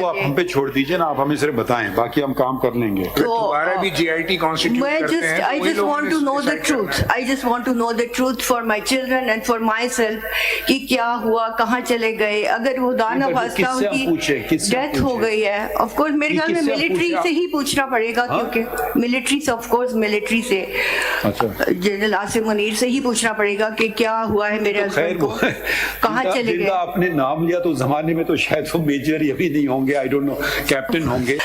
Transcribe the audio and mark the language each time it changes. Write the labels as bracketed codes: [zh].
[ur] وہ آپ ہم پہ چھوڑ دیجئے نا, آپ ہمیں صرف بتائیں, باقی ہم کام کر لیں گے. دوبارہ بھی جی آئی ٹی کانسٹیٹیوٹ کرتے ہیں. [en] I just want to know the truth. I just want to know the truth for my children and for myself [ur] کہ کیا ہوا, کہاں چلے گئے. اگر وہ دانا فاستہ ان کی ڈیتھ ہو گئی ہے, آف کورس میرے خیال میں ملٹری سے ہی پوچھنا پڑے گا, کیونکہ ملٹری سے, آف کورس ملٹری سے, جنرل عاصم منیر سے ہی پوچھنا پڑے گا کہ کیا ہوا ہے میرے ہسبینڈ کو, کہاں چلے گئے. آپ نے نام لیا تو زمانے میں تو شاید وہ میجر یا بھی نہیں ہوں گے, [en] I don't know, [ur] کیپٹن ہوں گے.